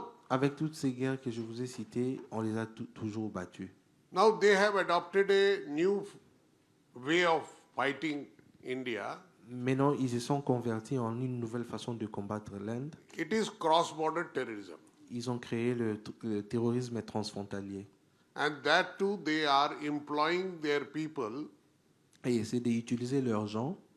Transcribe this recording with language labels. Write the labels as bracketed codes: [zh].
[fr] avec toutes ces guerres que je vous ai citées, on les a toujours battus. [en] Now they have adopted a new way of fighting India. [fr] Maintenant, ils se sont convertis en une nouvelle façon de combattre l'Inde. [en] It is cross-border terrorism. [fr] Ils ont créé le terrorisme transfrontalier. [en] And that too, they are employing their people [fr] Et essaient d'utiliser leurs gens